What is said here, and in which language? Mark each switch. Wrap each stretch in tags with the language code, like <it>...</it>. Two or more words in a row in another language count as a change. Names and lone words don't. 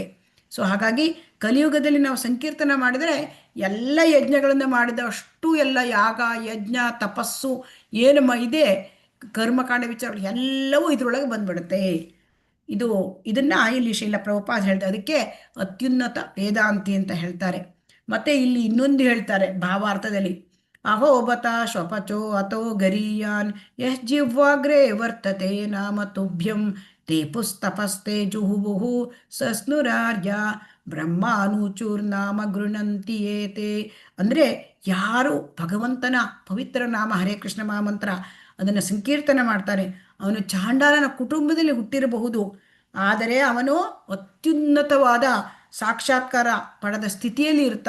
<kn>ಸೊ ಹಾಗಾಗಿ ಕಲಿಯುಗದಲ್ಲಿ ನಾವು ಸಂಕೀರ್ತನ ಮಾಡಿದರೆ ಎಲ್ಲ ಯಜ್ಞಗಳನ್ನು ಮಾಡಿದಷ್ಟು ಎಲ್ಲ ಯಾಗ ಯಜ್ಞ ತಪಸ್ಸು ಏನು ಇದೆ ಕರ್ಮಕಾಂಡ ವಿಚಾರಗಳು ಎಲ್ಲವೂ ಇದರೊಳಗೆ ಬಂದ್ಬಿಡುತ್ತೆ. ಇದನ್ನ ಇಲ್ಲಿ ಶ್ರೀಲ ಪ್ರಭುಪಾದ ಹೇಳ್ತಾರೆ, ಅದಕ್ಕೆ ಅತ್ಯುನ್ನತ ವೇದಾಂತಿ ಅಂತ ಹೇಳ್ತಾರೆ. ಮತ್ತೆ ಇಲ್ಲಿ ಇನ್ನೊಂದು ಹೇಳ್ತಾರೆ ಭಾವಾರ್ಥದಲ್ಲಿ,</kn> <sa>ಅಹೋಬತ ಶ್ವಪಚೋ ಅಥೋ ಗರೀಯಾನ್ ಯಃ ಜಿಹ್ವಾಗ್ರೇ ವರ್ತತೆ ನಾಮ ತುಭ್ಯಂ ತೇ ಪುಸ್ತಪಸ್ತೆ ಜುಹುಬುಹು ಸಸ್ನುರಾರ್ಯ ಬ್ರಹ್ಮಾನುಚೂರ್ನಾಮ ಗೃಣಂತಿ ಏತೆ.</sa> <kn>ಅಂದರೆ ಯಾರು ಭಗವಂತನ ಪವಿತ್ರ ನಾಮ ಹರೇ ಕೃಷ್ಣ ಮಹಾಮಂತ್ರ ಅದನ್ನು ಸಂಕೀರ್ತನೆ ಮಾಡ್ತಾರೆ, ಅವನು ಚಾಂಡಾಲನ ಕುಟುಂಬದಲ್ಲಿ ಹುಟ್ಟಿರಬಹುದು, ಆದರೆ ಅವನು ಅತ್ಯುನ್ನತವಾದ ಸಾಕ್ಷಾತ್ಕಾರ ಪಡೆದ ಸ್ಥಿತಿಯಲ್ಲಿ ಇರ್ತಾನೆ.</kn>